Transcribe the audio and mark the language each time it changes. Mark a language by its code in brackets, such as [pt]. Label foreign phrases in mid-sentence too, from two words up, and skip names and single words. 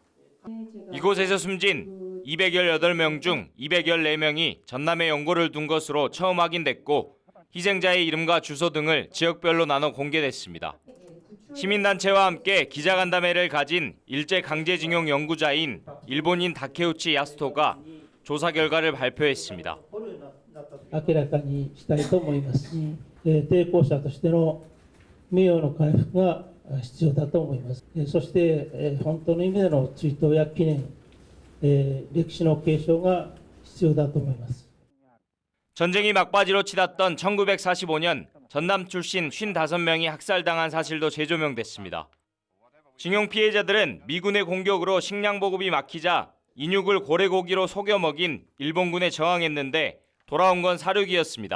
[ko] 이곳에서 숨진 218명 중 214명이 전남에 연고를 둔 것으로 처음 확인됐고 희생자의 이름과 주소 등을 지역별로 나눠 공개됐습니다. 시민단체와 함께 기자간담회를 가진 일제 강제징용 연구자인 일본인 다케우치 야스토가 조사 결과를 발표했습니다. [ja] 明らかにしたいと思いますし、抵抗者としての名誉の回復が必要だと思います。そして本当の意味での追悼や記念、歴史の継承が必要だと思います。 [ko] 전쟁이 막바지로 치닫던 1945년 전남 출신 55명이 학살당한 사실도 재조명됐습니다. 징용 피해자들은 미군의 공격으로 식량 보급이 막히자 인육을 고래고기로 속여 먹인 일본군에 저항했는데 돌아온 건 사륙이었습니다.